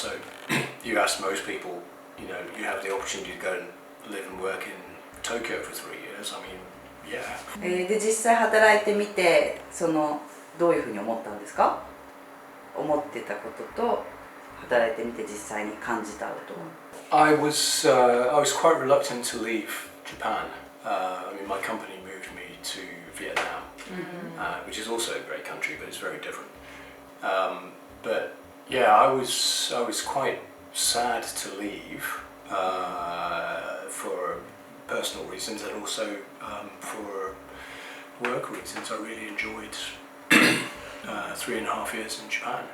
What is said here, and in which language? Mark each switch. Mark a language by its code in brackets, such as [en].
[en] So you ask most people, you know, you have the opportunity to go and live and work in Tokyo for 3 years. I mean, yeah. [ja] で実際働いてみてどういうふうに思ったんですか？思ってたことと働いてみて実際に感じたこと。 [en] I was quite reluctant to leave Japan. I mean, my company moved me to Vietnam, which is also a great country, but it's very different. But yeah, I was quite sad to leave for personal reasons, and also for work reasons. I really enjoyed 3.5 years in Japan.